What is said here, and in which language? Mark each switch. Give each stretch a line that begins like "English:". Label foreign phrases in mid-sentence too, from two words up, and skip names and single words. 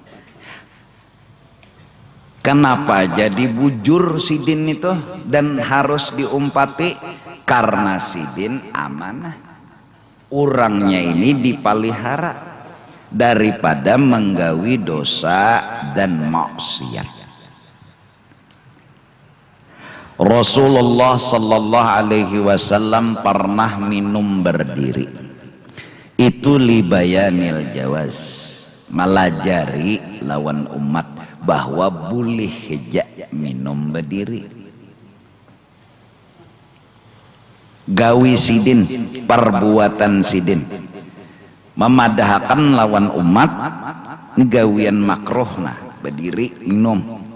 Banjar: Kenapa jadi bujur sidin itu dan harus diumpati? Karena sidin amanah. Orangnya ini dipelihara daripada menggawi dosa dan maksiat.
Indonesian: Rasulullah sallallahu alaihi wasallam pernah minum berdiri.
Banjar: Itu
Arabic: لبيان الجواز,
Banjar: melajari lawan umat bahwa boleh hejak minum berdiri. Gawi sidin, perbuatan sidin, memadahkan lawan umat gawian makruh nah berdiri minum.